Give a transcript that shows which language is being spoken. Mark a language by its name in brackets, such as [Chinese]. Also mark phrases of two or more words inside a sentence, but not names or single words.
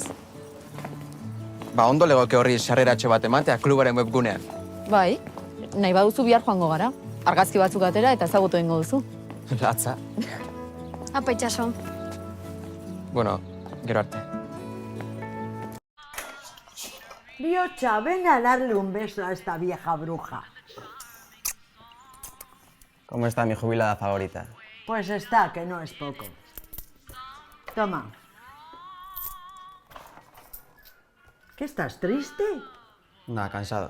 [Basque] Ba, ondo legoke horri sarreratxo bat ematea klubaren webgunean. Bai, nahi baduzu bihar joango gara. Argazki batzuk atera eta ezagutu egingo duzu. Latza. Apa, itxaso. Bueno, gero arte. Bihotza, [Spanish] ven a darle un beso a esta vieja bruja. ¿Cómo está mi jubilada favorita? Pues está, que no es poco. Toma. ¿Qué estás triste? Nada, cansado.